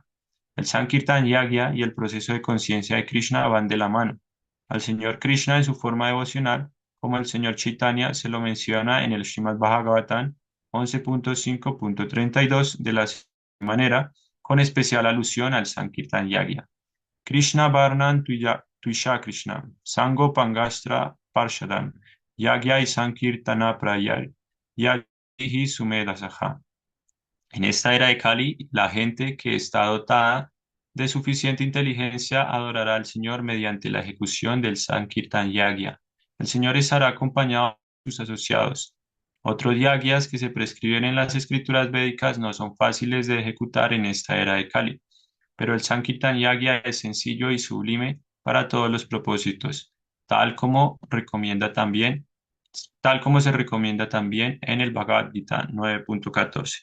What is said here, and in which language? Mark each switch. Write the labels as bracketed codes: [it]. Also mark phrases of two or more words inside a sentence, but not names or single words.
[es] El Sankirtan Yagya y el proceso de conciencia de Krishna van de la mano. Al Señor Krishna en su forma devocional, como el Señor Chaitanya se lo menciona en el Srimad Bhagavatam 11.5.32 de la siguiente manera, con especial alusión al Sankirtan Yagya. [sa] Krishna Varnan Tuisha Krishna, Sango Pangastra Parshadam, Yagya y Sankirtana Prayar, Yagya Sumedasaha. [es] En esta era de Kali, la gente que está dotada de suficiente inteligencia adorará al Señor mediante la ejecución del Sankirtan Yagya. El Señor estará acompañado de sus asociados. Otros yagyas que se prescriben en las escrituras védicas no son fáciles de ejecutar en esta era de Kali, pero el Sankirtan Yagya es sencillo y sublime para todos los propósitos, tal como recomienda también, tal como se recomienda también en el Bhagavad Gita 9.14.